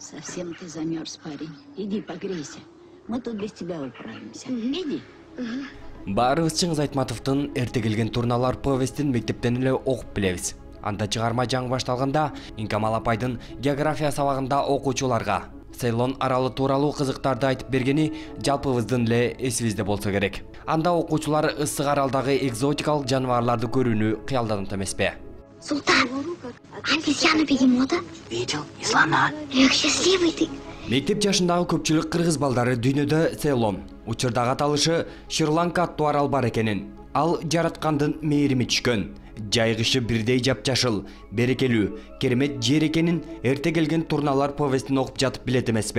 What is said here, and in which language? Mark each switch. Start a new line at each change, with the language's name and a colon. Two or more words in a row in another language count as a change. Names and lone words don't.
Russian: Совсем ты замерз, парень. Иди погрейся. Мы тут без тебя управимся. Иди.
Kyrgyz: Баарыбыз Чыңгыз Айтматовдун эрте келген турналар повестин мектептен эле окуп билебиз. Анда чыгарма жаңы башталганда Инкамал апайдын география сабагында окуучуларга Цейлон аралы тууралуу кызыктарды айтып бергени жалпыбыздын эле эсибизде болсо керек. Анда окуучулар ысык аралдагы экзотикалык жаныбарларды көрүүнү кыялданып эмеспи?
Russian: Султан, обезьяну видим, да? Видел, и слона. Эх, счастливый ты.
Kyrgyz: Мектеп жашындагы көпчүлүк кыргыз балдары дүйнөдө Цейлон, учурдагы аталышы Шри-Ланка аттуу арал бар экенин, ал жараткандын мээрими түшкөн, жайгышы бирдей жапжашыл, берекелүү, керемет жер экенин эрте келген турналар повестин окуп жатып билет эмеспи?